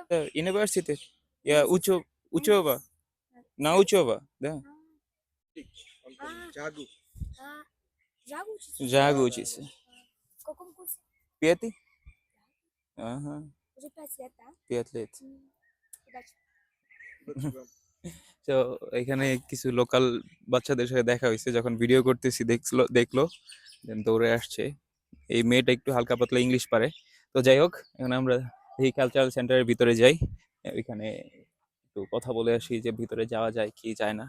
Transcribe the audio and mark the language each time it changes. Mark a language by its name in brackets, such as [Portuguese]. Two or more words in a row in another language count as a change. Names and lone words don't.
[Russian] Университет. Я учеба. На учеба, да. [Bangla] জাদু। [Russian] А, Жагу учится? Жагу учится. В каком курсе? Пятый? Ага, Уже 5 лет, да? 5 лет। Удачи. [Bangla] তো এখানে কিছু লোকাল বাচ্চাদের সাথে দেখা হয়েছে, যখন ভিডিও করতেছি দেখলো দেন দৌড়ে আসছে। এই মেয়েটা একটু হালকা পাতলা ইংলিশ পারে। তো যাই হোক, এখন আমরা এই কালচারাল সেন্টারের ভিতরে যাই, ওইখানে একটু কথা বলে আসি যে ভিতরে যাওয়া যায় কি যায় না।